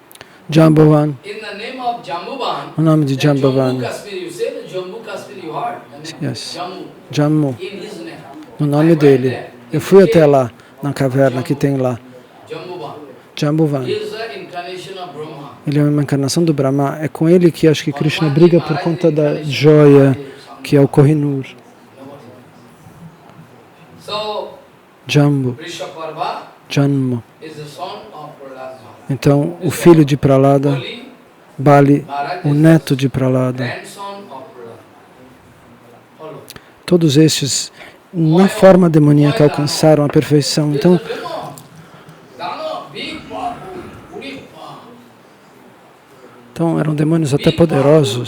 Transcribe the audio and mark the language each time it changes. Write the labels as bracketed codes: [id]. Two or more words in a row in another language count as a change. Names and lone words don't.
[pt] Jambavan. O nome de Jambavan. Yes. Jammu, no nome dele. Eu fui até lá, na caverna que tem lá. Jambuvan. Ele é uma encarnação do Brahma. É com ele que acho que Krishna briga por conta da joia, que é o Kohinoor. Jambu. Janma. Então, o filho de Prahlada, Bali, o neto de Prahlada. Todos estes, na forma demoníaca, alcançaram a perfeição. Então eram demônios até poderosos.